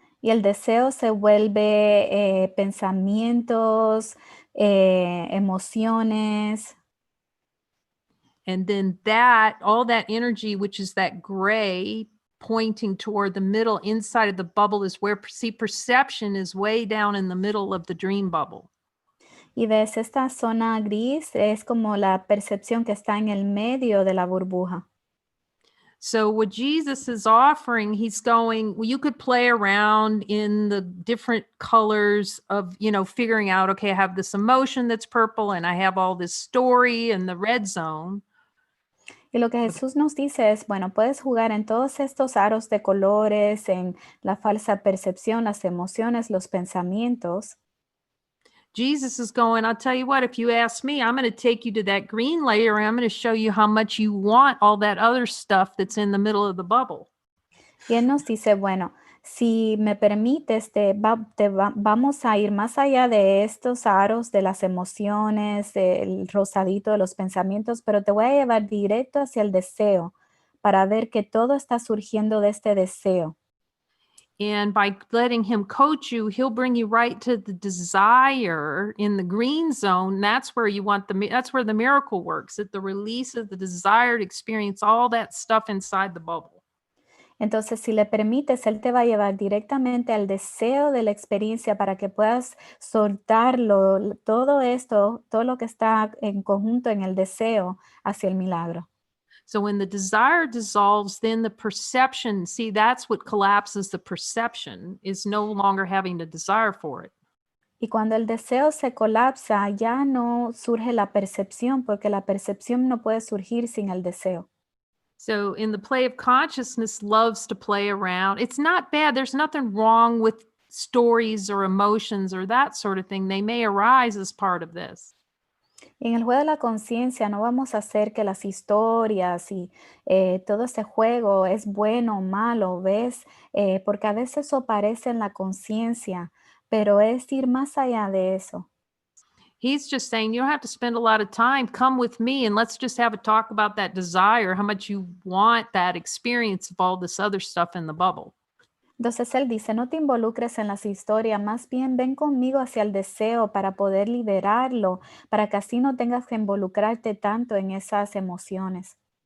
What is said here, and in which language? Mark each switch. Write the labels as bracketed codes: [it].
[es] Y el deseo se vuelve pensamientos, emociones. [en] And then all that energy, which is that gray pointing toward the middle inside of the bubble, is where perception is way down in the middle of the dream bubble. [es] Y ves, esta zona gris es como la percepción que está en el medio de la burbuja. [en] So what Jesus is offering, he's going, well, you could play around in the different colors of, figuring out, okay, I have this emotion that's purple and I have all this story in the red zone. [es] Y lo que Jesús nos dice es, bueno, puedes jugar en todos estos aros de colores, en la falsa percepción, las emociones, los pensamientos. [en] Jesus is going, I'll tell you what, if you ask me, I'm going to take you to that green layer and I'm going to show you how much you want all that other stuff that's in the middle of the bubble. [es] Y él nos dice, bueno, si me permites, vamos a ir más allá de estos aros de las emociones, el rosadito de los pensamientos, pero te voy a llevar directo hacia el deseo para ver que todo está surgiendo de este deseo. [en] And by letting him coach you, he'll bring you right to the desire in the green zone. That's where that's where the miracle works, at the release of the desire to experience all that stuff inside the bubble. [es] Entonces, si le permites, él te va a llevar directamente al deseo de la experiencia para que puedas soltarlo, todo esto, todo lo que está en conjunto en el deseo hacia el milagro. [en] So when the desire dissolves, then the perception, see, that's what collapses the perception, is no longer having the desire for it. [es] Y cuando el deseo se colapsa, ya no surge la percepción, porque la percepción no puede surgir sin el deseo. [en] So in the play of consciousness loves to play around. It's not bad. There's nothing wrong with stories or emotions or that sort of thing. They may arise as part of this. [es] En el juego de la conciencia no vamos a hacer que las historias y todo ese juego es bueno o malo, ¿ves? Porque a veces eso aparece en la conciencia, pero es ir más allá de eso. [en] He's just saying, you don't have to spend a lot of time. Come with me and let's just have a talk about that desire, how much you want that experience of all this other stuff in the bubble. [es] Entonces él dice, no te involucres en las historias, más bien ven conmigo hacia el deseo para poder liberarlo, para que así no tengas que involucrarte tanto en esas emociones.